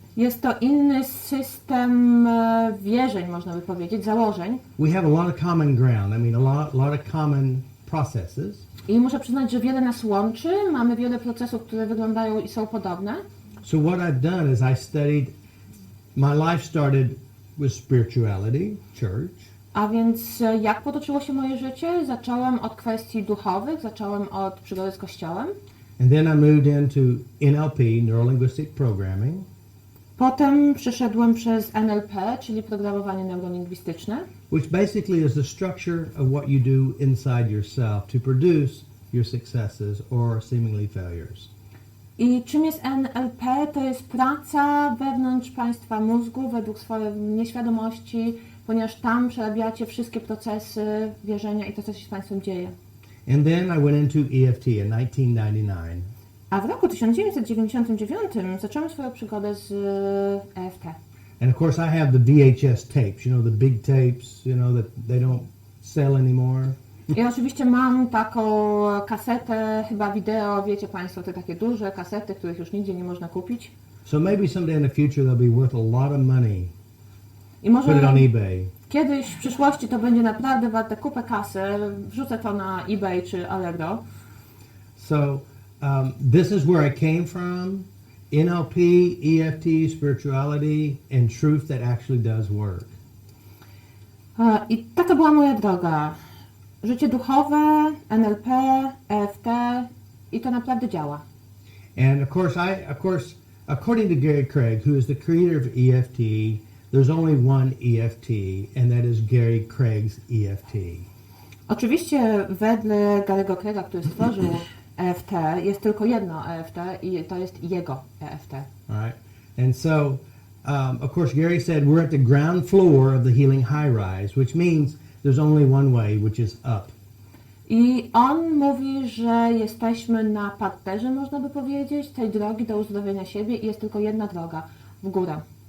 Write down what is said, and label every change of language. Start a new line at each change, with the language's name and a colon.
Polish: Jest to inny system wierzeń, można by powiedzieć, założeń.
English: We have a lot of common ground. I mean, a lot of common processes.
Polish: I muszę przyznać, że wiele nas łączy. Mamy wiele procesów, które wyglądają i są podobne.
English: So what I've done is I studied, my life started with spirituality, church.
Polish: A więc jak potoczyło się moje życie? Zacząłem od kwestii duchowych, zacząłem od przygody z Kościołem.
English: And then I moved into NLP, Neuro-Linguistic Programming.
Polish: Potem przeszedłem przez NLP, czyli programowanie neurolingwistyczne.
English: Which basically is the structure of what you do inside yourself to produce your successes or seemingly failures.
Polish: I czym jest NLP? To jest praca wewnątrz Państwa mózgu, według swojej nieświadomości, ponieważ tam przerabiacie wszystkie procesy wierzenia i to, co się z Państwem dzieje.
English: And then I went into EFT in 1999.
Polish: A w roku 1999 zacząłem swoją przygodę z EFT.
English: And of course I have the VHS tapes, you know, the big tapes, you know, that they don't sell anymore.
Polish: I oczywiście mam taką kasetę, chyba wideo, wiecie Państwo, te takie duże kasety, których już nigdzie nie można kupić.
English: So maybe someday in the future they'll be worth a lot of money.
Polish: I może
English: Put it on eBay.
Polish: kiedyś w przyszłości to będzie naprawdę warte kupę kasy, wrzucę to na eBay czy Allegro.
English: So this is where I came from. NLP, EFT, spirituality, and truth that actually does work.
Polish: I taka była moja droga. Życie duchowe, NLP, EFT i to naprawdę działa.
English: And of course, according to Gary Craig, who is the creator of EFT, there's only one EFT, and that is Gary Craig's EFT.
Polish: Oczywiście wedle Gary'ego Craiga, który stworzył EFT, jest tylko jedno EFT i to jest jego EFT.
English: All right. And so, of course, Gary said we're at the ground floor of the healing high rise, which means there's only one way, which is up.
Polish: I on mówi, że jesteśmy na parterze, można by powiedzieć, tej drogi do uzdrowienia siebie i jest tylko jedna droga, w górę.